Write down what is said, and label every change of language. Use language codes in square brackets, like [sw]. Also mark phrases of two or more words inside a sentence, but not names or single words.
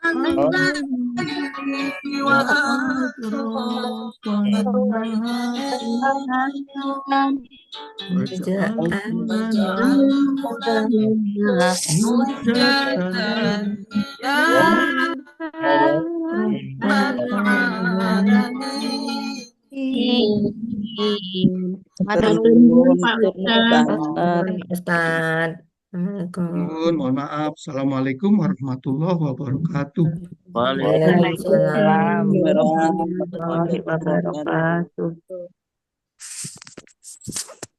[ar] الليل وأطراف النهار وجعلنا وجعلنا حجة يا رب العالمين. [jv] Matur Matur nuwun nuwun, Pak matur nuwun, Ustaz. Ustaz. Assalamualaikum. [id] Mohon maaf. [ar] السلام عليكم ورحمة الله وبركاته. Waalaikumsalam وعليكم السلام ورحمة الله warahmatullahi wabarakatuh. wabarakatuh.